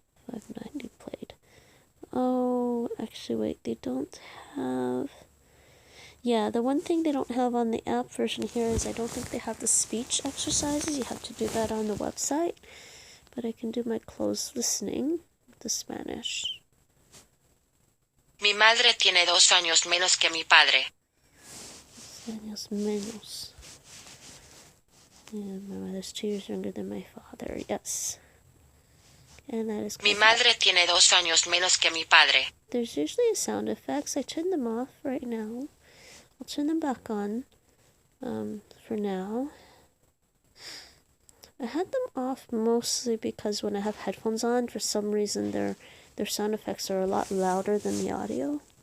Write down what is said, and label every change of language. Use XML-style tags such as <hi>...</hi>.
<en>590 played. Oh, actually, wait, they don't have... Yeah, the one thing they don't have on the app version here is I don't think they have the speech exercises. You have to do that on the website. But I can do my closed listening with the Spanish.</en> <es>Mi madre tiene 2 años menos que mi padre. 2 años menos.</es> <en>And my mother's 2 years younger than my father, yes. And that is correct.</en> <es>Mi madre tiene 2 años menos que mi padre.</es> <en>There's usually sound effects. I turned them off right now. I'll turn them back on for now. I had them off mostly because when I have headphones on, for some reason their sound effects are a lot louder than the audio.</en>